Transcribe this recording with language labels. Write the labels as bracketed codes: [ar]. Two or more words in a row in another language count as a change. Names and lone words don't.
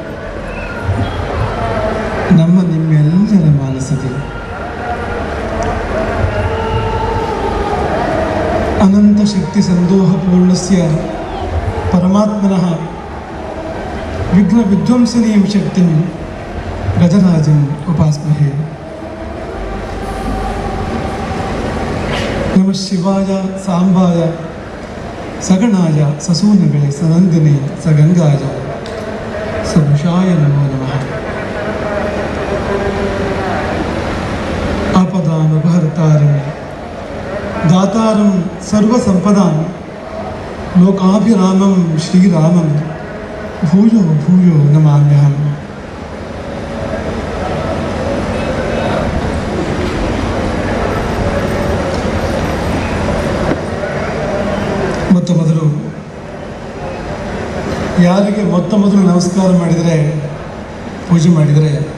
[kn] ನಮ್ಮ ನಿಮ್ಮೆಲ್ಲರ ಮಾನಸದೆ [sa] ಅನಂತ ಶಕ್ತಿ ಸಂದೋಹ ಪೂರ್ಣಸ್ಯ ಪರಮಾತ್ಮನಃ ವಿಘ್ನ ವಿಧ್ವಂಸನೀಂ ಶಕ್ತಿಂ ಗಜರಾಜಂ ಉಪಾಸ್ಮಹೇ. ನಮಃ ಶಿವಾಯ ಸಾಂಬಾಯ ಸಗಣಾಯ ಸಸೂನವೇ ಸನಂದಿನೇ ಸಗಂಗಾಯ ಸಭುಷಾಯ ನಮೋ ನಮಃ. ಆಪದಾಮಪಹರ್ತಾರಂ दातारं सर्वसंपदां लोकाभिरामं श्रीरामं भूयो भूयो नमाम्यहम्. [kn] ಮೊತ್ತ ಮೊದಲು ಯಾರಿಗೆ ಮೊತ್ತ ಮೊದಲು ನಮಸ್ಕಾರ ಮಾಡಿದರೆ ಪೂಜೆ ಮಾಡಿದರೆ